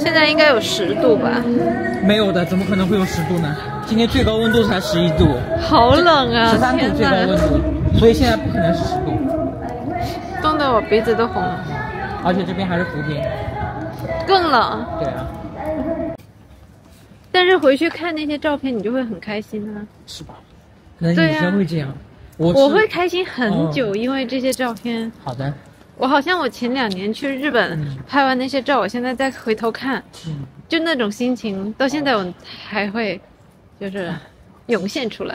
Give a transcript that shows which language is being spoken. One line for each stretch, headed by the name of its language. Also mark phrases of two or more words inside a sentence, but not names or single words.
Chinese: 現在應該有10度吧？沒有的，怎麼可能會有10度呢？今天最高溫度才11度。好冷啊！13度最高溫度，所以現在不可能是10度。凍得我鼻子都紅了。而且這邊還是伏天，更冷。對啊。但是回去看那些照片，你就會很開心啊。是吧？可能女生會這樣。我會開心很久，因為這些照片。好的。我好像我前2年去日本拍完那些照，我現在再回頭看，就那種心情，到現在我還會就是湧現出來。